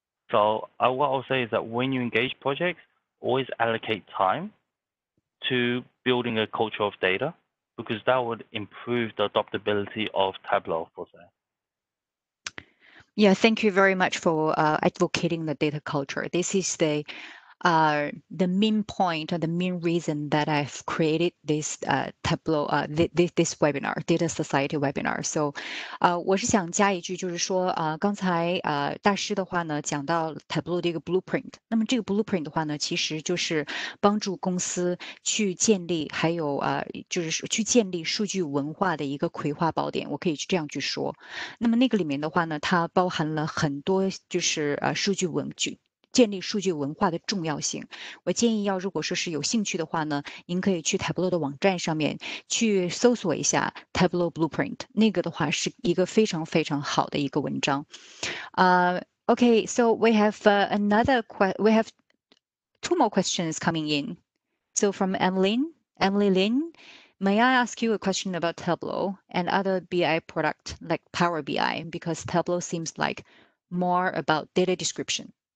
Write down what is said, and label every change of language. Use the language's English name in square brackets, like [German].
[English] So what I'll say is that when you engage projects, always allocate time to building a culture of data, because that would improve the adoptability of Tableau, for say. Yeah, thank you very much for advocating the data culture. This is the main point or the main reason that I've created this Tableau this webinar, Data Society webinar. [Chinese] So 我是想加一句，就是说刚才大师的话呢讲到 Tableau 的一个 blueprint， 那么这个 blueprint 的话呢，其实就是帮助公司去建立，还有就是去建立数据文化的一个葵花宝典，我可以这样去说。那么那个里面的话呢，它包含了很多就是数据建立数据文化的重要性。我建议如果说是有兴趣的话呢，您可以去 Tableau 的网站上面去搜索一下 Tableau Blueprint， 那个的话是一个非常非常好的一个文章。 [English] Okay, so we have we have 2 more questions coming in. So from Emily Lin, may I ask you a question about Tableau and other BI product like Power BI, because Tableau seems like more about data description.